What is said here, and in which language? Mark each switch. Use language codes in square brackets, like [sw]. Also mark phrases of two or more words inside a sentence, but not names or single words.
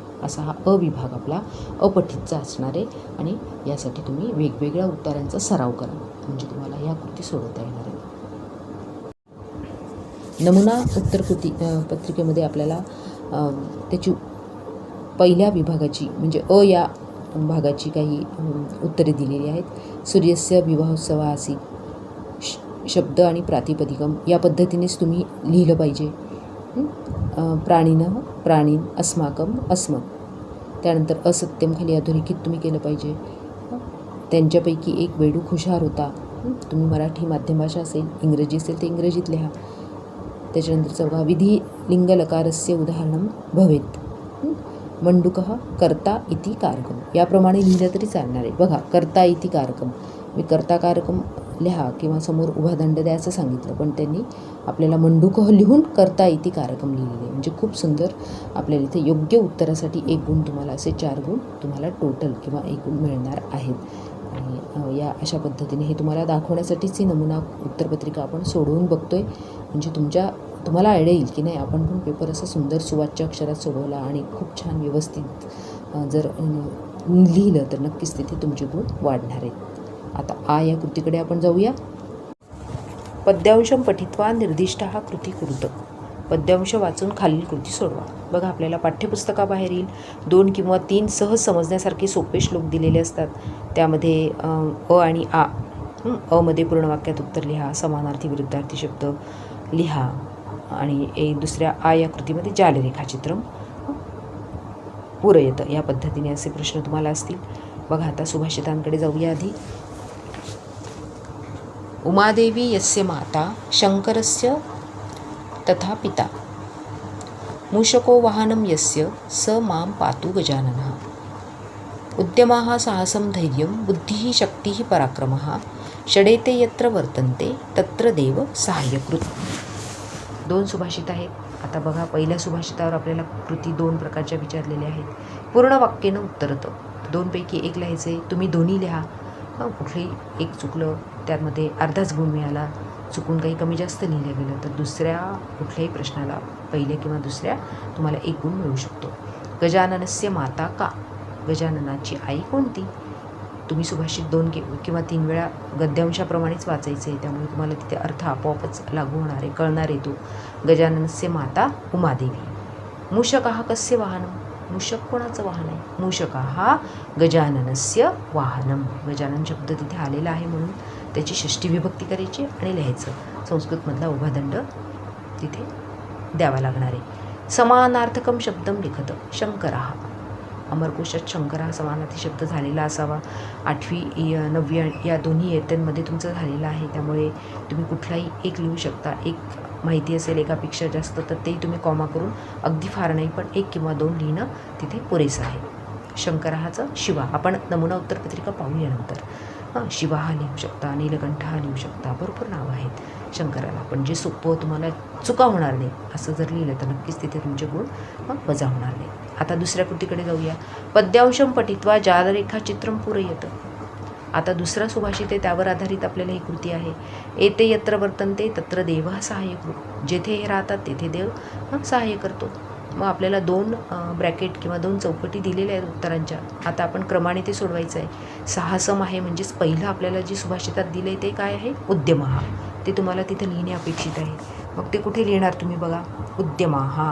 [mr] असा हा अ विभाग आपला अपठितचा असणार आहे. आणि यासाठी तुम्ही वेगवेगळ्या उत्तरांचा सराव करा म्हणजे तुम्हाला ह्या कृती सोडवता येणार आहे. नमुना उत्तर कृती पत्रिकेमध्ये आपल्याला त्याची पहिल्या विभागाची म्हणजे अ या भागाची काही उत्तरे दिलेली आहेत. [sa] सूर्यस्य विवाहोत्सव आसीत्. [mr] शब्द आणि प्रातिपदिकम या पद्धतीनेच तुम्ही लिहिलं पाहिजे. [sa] प्राणिनः प्राणीन, अस्माकम अस्मत्. [mr] त्यानंतर असत्यम खाली अधोरेखित तुम्ही केलं पाहिजे. त्यांच्यापैकी एक बेडूक हुशार होता. तुम्ही मराठी माध्यम भाषा असेल, इंग्रजी असेल तर इंग्रजीत लिहा. त्याच्यानंतरचं बघा, [sa] विधी लिंग लकारस्य उदाहरणं भवेत. मंडूकः कर्ता इति कारकम. [mr] याप्रमाणे लिहिलं तरी चालणार आहे. [sa] बघा कर्ता इति कारकम, [mr] मी कर्ता कारकम लिहा किंवा समोर उभा दंड द्यायचं सांगितलं, पण त्यांनी आपल्याला मंडूकः लिहून [sa] करता इति कारकम [mr] लिहिलेले. म्हणजे खूप सुंदर आपल्याला इथे योग्य उत्तरासाठी 1 गुण तुम्हाला, असे 4 गुण तुम्हाला टोटल किंवा एकूण मिळणार आहेत. आणि या अशा पद्धतीने हे तुम्हाला दाखवण्यासाठीच ही नमुना उत्तरपत्रिका आपण सोडवून बघतोय. म्हणजे तुम्हाला आयडिया येईल की नाही, आपण पण पेपर असं सुंदर सुवाच्य अक्षरात सोडवला आणि खूप छान व्यवस्थित जर लिहिलं तर नक्कीच तिथे तुमचे गुण वाढणार आहेत. आता या कृतीकडे आपण जाऊया. [sa] पद्यांशम पठित्वा निर्दिष्टः कृती कुरुत. [mr] पद्यांश वाचून खालील कृती सोडवा. बघा, आपल्याला पाठ्यपुस्तकाबाहेर येईल 2 किंवा 3 सहज समजण्यासारखे सोपे श्लोक दिलेले असतात. त्यामध्ये आणि अ मध्ये पूर्ण वाक्यात उत्तर लिहा, समानार्थी विरुद्धार्थी शब्द लिहा आणि दुसऱ्या या कृतीमध्ये [sa] जालरेखाचित्र पूरयत, [mr] या पद्धतीने असे प्रश्न तुम्हाला असतील. बघा, आता सुभाषितांकडे जाऊया. [sa] आधी उमादेवी यस्य माता शंकरस्य तथा पिता, मूषको वाहनं यस्य स मां पातु गजाननः, उद्यमाः साहसं धैर्यं बुद्धिः शक्तिः पराक्रमः, षडेते यत्र वर्तन्ते तत्र देव सहाय्यकृत. [mr] 2 सुभाषित आहेत. आता बघा, पहिल्या सुभाषितावर आपल्याला कृती 2 प्रकारच्या विचारलेल्या आहेत. पूर्ण वाक्यानं उत्तरतं 2 पैकी 1 लिहायचे. तुम्ही दोन्ही लिहा. कुठलंही एक चुकलं त्यामध्ये अर्धाच गुण मिळाला, चुकून काही कमी जास्त लिहिलं गेलं तर दुसऱ्या कुठल्याही प्रश्नाला पहिल्या किंवा दुसऱ्या तुम्हाला 1 गुण मिळू शकतो. [sa] गजाननस्य माता का, [mr] गजाननाची आई कोणती. तुम्ही सुभाषित 2 किंवा 3 वेळा गद्यांशाप्रमाणेच वाचायचे, त्यामुळे तुम्हाला तिथे अर्थ आपोआपच लागू होणार आहे, कळणार आहे. [sa] तो गजाननस्य माता उमादेवी. मूषकः कस्य वाहनम, [mr] मूषक कोणाचं वाहन आहे. [sa] मूषकः गजाननस्य वाहनम. [mr] गजानन शब्द तिथे आलेला आहे म्हणून त्याची षष्ठी विभक्ती करायची आणि लिहायचं. संस्कृतमधला उभा दंड तिथे द्यावा लागणार आहे. [sa] समानार्थकम शब्दम लिखत शंकरः. [mr] अमरकोशात शंकर हा समानार्थी शब्द झालेला असावा. 8वी 9वी या दोन्ही इयत्तांमध्ये तुमचं झालेलं आहे, त्यामुळे तुम्ही कुठलाही एक लिहू शकता. एक माहिती असेल एकापेक्षा जास्त तर ते तुम्ही कॉमा करून, अगदी फार नाही पण 1 किंवा 2 लिहिणं तिथे पुरेसं आहे. शंकराचं शिवा, आपण नमुना उत्तरपत्रिका पाहूया नंतर. शिवा हा लिहू शकता, नीलकंठ हा लिहू शकता, भरपूर नावं आहेत शंकराला. पण जे सोपं तुम्हाला चुका होणार नाही असं जर लिहिलं तर नक्कीच तिथे तुमचे गुण वजा होणार नाही. आता दुसऱ्या कृतीकडे जाऊया. [sa] पद्यांशम पठित्वा जालरेखाचित्रं पूरयत. [mr] आता दुसरा सुभाषित आहे, त्यावर आधारित आपल्याला ही कृती आहे. [sa] एते यत्र वर्तन्ते तत्र देवः सहाय्यकृत. [mr] जेथे हे राहतात तेथे देव सहाय्य करतो. मग आपल्याला 2 ब्रॅकेट किंवा 2 चौकटी दिलेल्या आहेत उत्तरांच्या. आता आपण क्रमाने ते सोडवायचं आहे. साहसम आहे म्हणजेच पहिलं आपल्याला जे सुभाषितात दिलं आहे ते काय आहे, उद्यमः. ते तुम्हाला तिथं लिहिणे अपेक्षित आहे. मग ते कुठे लिहिणार तुम्ही बघा, उद्यमः.